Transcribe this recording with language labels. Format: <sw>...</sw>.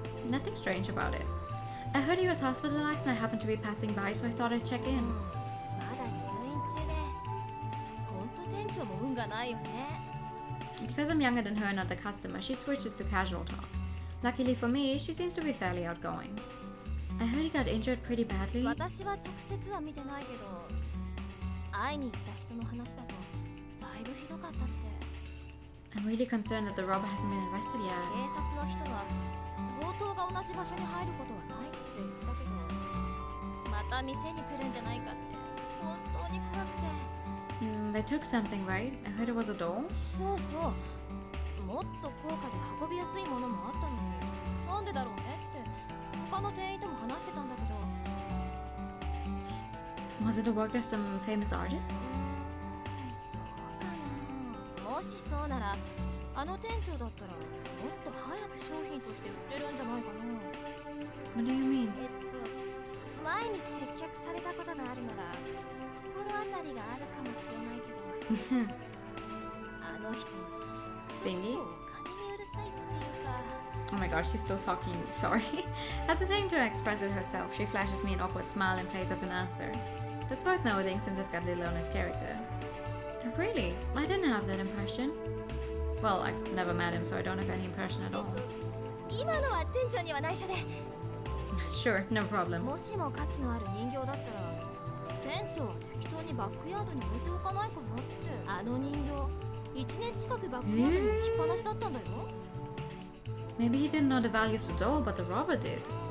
<en>Nothing strange about it. I heard he was hospitalized and I happened to be passing by, so I thought I'd check in.</en> <ja>まだ入院中で。ほんと店長も運がないよね。</ja> <en>Because I'm younger than her and not the customer, she switches to casual talk. Luckily for me, she seems to be fairly outgoing. I heard he got injured pretty badly.</en> <ja>私は直接は見てないけど、会いに行った人の話だとだいぶひどかったって。</ja> <en>I'm really concerned that the robber hasn't been arrested yet.</en> <ja>警察の人は強盗が同じ場所に入ることはないって言ったけど、また店に来るんじゃないかって本当に怖くて。</ja> <en>They took something, right? I heard it was a doll.</en> <ja>そうそう。もっと高価で運びやすいものもあったのに、なんでだろうねって他の店員とも話してたんだけど。</ja> <en>Was it the work of some famous artist?</en> <ja>どうかな。もしそうなら、あの店長だったらもっと早く商品として売ってるんじゃないかな。</ja> <en>What do you mean?</en> <ja>前に接客されたことがあるなら心当たりがあるかもしれないけどあの人</ja> <en>Stingy?</en> <ja>ちょっとお金にうるさいっていうか</ja> <en>Oh my gosh, she's still talking. Sorry. Hesitating to express it herself, she flashes me an awkward smile in place of an answer. That's worth noting since I've got little on his character. Really? I didn't have that impression. Well, I've never met him, so I don't have any impression at all.</en> <ja>今のは店長には内緒で</ja> <en>Sure, no problem.</en> <ja>もしも価値のある人形だったら店長は適当にバックヤードに置いておかないかなって。あの人形1年近くバックヤードに置きっぱなしだったんだよ。</ja> <en>Maybe he didn't know the value of the doll, but the robber did.</en>